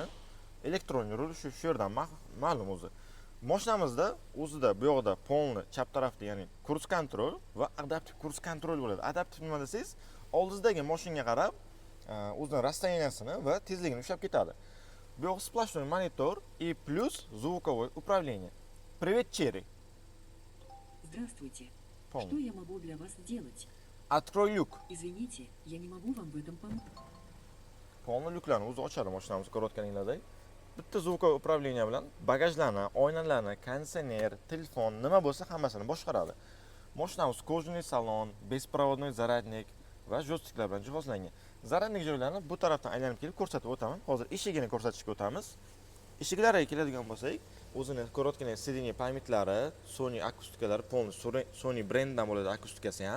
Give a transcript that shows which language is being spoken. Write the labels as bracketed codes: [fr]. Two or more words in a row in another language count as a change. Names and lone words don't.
[uz] Elektron rul shu yerdan ma'lum o'zi. Mashinamizda o'zida bu yoqda polni chap tarafda, ya'ni kurs kontrol va adaptiv kurs kontrol bo'ladi. Adaptiv nima desangiz, oldingizdagi mashinaga qarab o'zining расстояниясini va tezligini ushlab ketadi. Bu yoq [ru] сплошной монитор и плюс звуковое управление. Привет, Cherry. Здравствуйте. Полный. Что я могу для вас сделать? Открой люк. Извините, я не могу вам в этом помочь. [uz] Polni lyuklarni o'zi ochadi mashinamizni ko'rayotganinglardek. Bitta [ru] звуковое управление [uz] bilan bagajlarni, oynalarni, konditsioner, telefon nima bo'lsa hammasini boshqaradi. Mashinamiz [ru] кожаный салон, беспроводной зарядник [uz] va joystiklar bilan jihozlangan. Zaradnik joylarini bu tarafdan aylanib kelib ko'rsatib o'taman. Hozir eshigini ko'rsatishga o'tamiz. Eshiklariga keladigan bo'lsak, o'zini ko'rayotganingiz sideniya pamitlari, Sony akustikalari, polni Sony brendidan bo'ladi akustikasi ham.